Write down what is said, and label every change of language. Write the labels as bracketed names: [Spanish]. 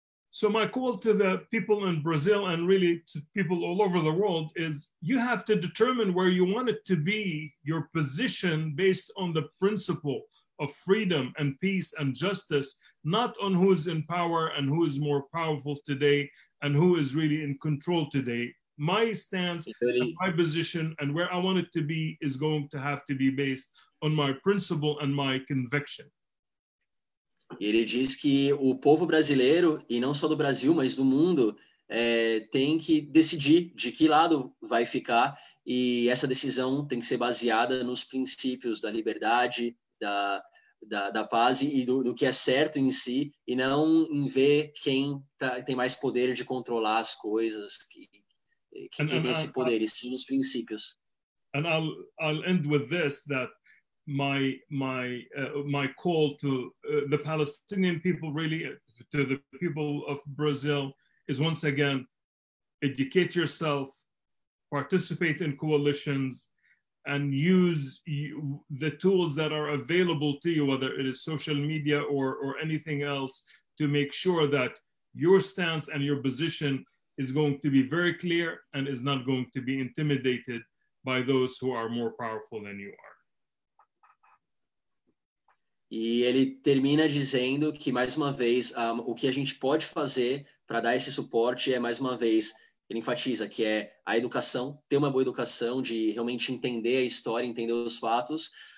[English] So my call to the people in Brazil and really to people all over the world is you have to determine where you want it to be, your position based on the principle of freedom and peace and justice, not on who's in power and who is more powerful today and who is really in control today. My stance and my position and where I want it to be is going to have to be based on my principle and my conviction. [Portuguese] Ele diz que o povo brasileiro, e não só do Brasil, mas do mundo, tem que decidir de que lado vai ficar, e essa decisão tem que ser baseada nos princípios da liberdade, da paz e do que é certo em si, e não em ver quem tem mais poder de controlar as coisas, quem tem esse poder, e sim nos princípios. [English] And I'll end with this, that my call to the Palestinian people, really to the people of Brazil, is once again, educate yourself, participate in coalitions, and use the tools that are available to you, whether it is social media or anything else, to make sure that your stance and your position is going to be very clear and is not going to be intimidated by those who are more powerful than you are. [Portuguese] E ele termina dizendo que, mais uma vez, o que a gente pode fazer para dar esse suporte mais uma vez, ele enfatiza que é a educação, ter uma boa educação, de realmente entender a história, entender os fatos,